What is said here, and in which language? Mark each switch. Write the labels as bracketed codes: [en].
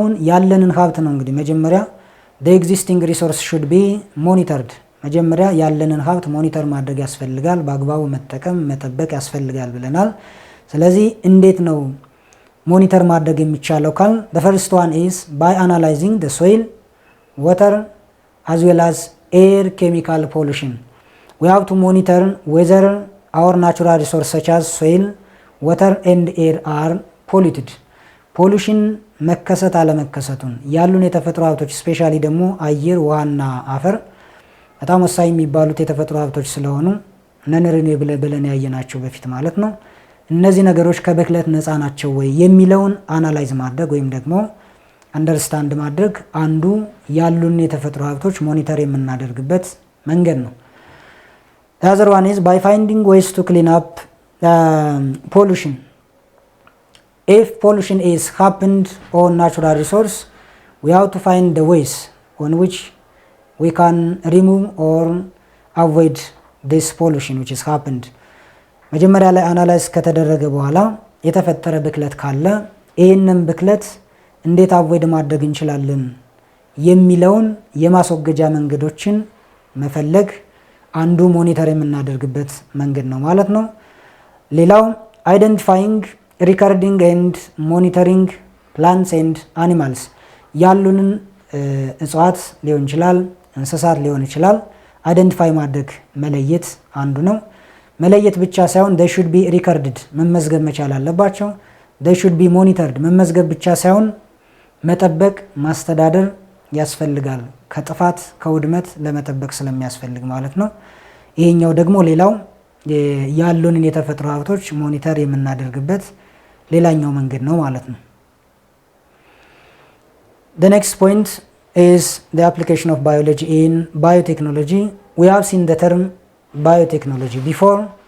[am] ያለንን ሀብት ነው። እንግዲህ መጀመሪያ [en] the existing resource should be monitored። [am] መጀመሪያ ያለንን ሀብት ሞኒተር ማድረግ ያስፈልጋል፣ በአግባቡ መጠቀም መጠበቅ ያስፈልጋል ብለናል። ስለዚህ እንዴት ነው ሞኒተር ማድረግ የሚቻለው ካል [en] the first one is by analyzing the soil, water as well as air chemical pollution. we have to monitor whether our natural resources such as soil, water and air are polluted. [am] ፖሉሽን መከሰት አለመከሰቱን ያሉን የተፈጥሮ ሀብቶች ስፔሻሊ ደግሞ አየር፣ ውሃና አፈር በጣም ወሳኝ የሚባሉት የተፈጥሮ ሀብቶች ስለሆኑ ነን ሪኒዌብል ብለን ያየናቸው በፊት ማለት ነው። እነዚህ ነገሮች ከብክለት ነፃ ናቸው ወይ የሚለውን አናላይዝ ማድረግ ወይም ደግሞ አንደርስታንድ ማድረግ አንዱ ያሉን የተፈጥሮ ሀብቶች ሞኒተር የምናደርግበት መንገድ ነው። [en] The other one is by finding ways to clean up pollution. [am] If pollution is happened on natural resource, we have to find the ways on which we can remove or avoid this pollution which is happened. መጀመሪያ ላይ አናላይዝ ከተደረገ በኋላ የተፈጠረ ብክለት ካለ ይህንን ብክለት እንዴት አቮይድ ማድረግ እንችላለን የሚለውን የማስወገጃ መንገዶችን መፈለግ አንዱ ሞኒተር የምናደርግበት መንገድ ነው ማለት ነው። ሌላው አይደንቲፋይንግ ሪከርዲንግ ኤንድ ሞኒተሪንግ ፕላንትስ ኤንድ አኒማልስ ያሉንን እጽዋት ሊሆን ይችላል፣ እንስሳት ሊሆን ይችላል። አይደንቲፋይ ማድረግ መለየት አንዱ ነው። መለየት ብቻ ሳይሆን [en] they should be recorded [am] መመዝገብ መቻል አለባቸው። [en] they should be monitored [am] መመዝገብ ብቻ ሳይሆን መጠበቅ ማስተዳደር ያስፈልጋል። ከጥፋት ከውድመት ለመጠበቅ ስለሚያስፈልግ ማለት ነው። ይሄኛው ደግሞ ሌላው ያሉንን የተፈጥሮ ሀብቶች ሞኒተር የምናደርግበት ሌላኛው መንገድ ነው ማለት ነው። [en] The next point is the application of biology in biotechnology. We have seen the term biotechnology before.